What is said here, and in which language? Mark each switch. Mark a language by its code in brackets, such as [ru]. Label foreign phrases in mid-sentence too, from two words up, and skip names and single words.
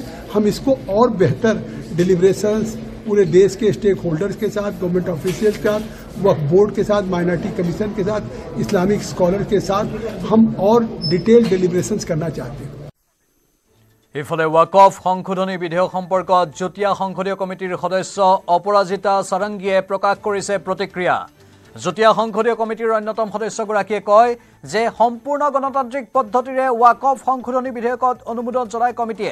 [hi] हम इसको और बेहतर डिलिब्रेशंस पूरे देश के [en] stakeholders [hi] के साथ, [en] government officials [hi] के साथ, वक्फ बोर्ड के साथ, [en] minority commission [hi] के साथ, [en] Islamic scholar [hi] के साथ हम और [en] detail deliberations [hi] करना चाहते हैं। [as] ইফালে ৱাকফ সংশোধনী বিধেয়ক সম্পৰ্কত যুটীয়া সংসদীয় কমিটিৰ সদস্য অপৰাজিতা সাৰংগীয়ে প্ৰকাশ কৰিছে প্ৰতিক্ৰিয়া। যুটীয়া সংসদীয় কমিটিৰ অন্যতম সদস্যগৰাকীয়ে কয় যে সম্পূৰ্ণ গণতান্ত্ৰিক পদ্ধতিৰে ৱাকফ সংশোধনী বিধেয়কত অনুমোদন জনায় কমিটিয়ে।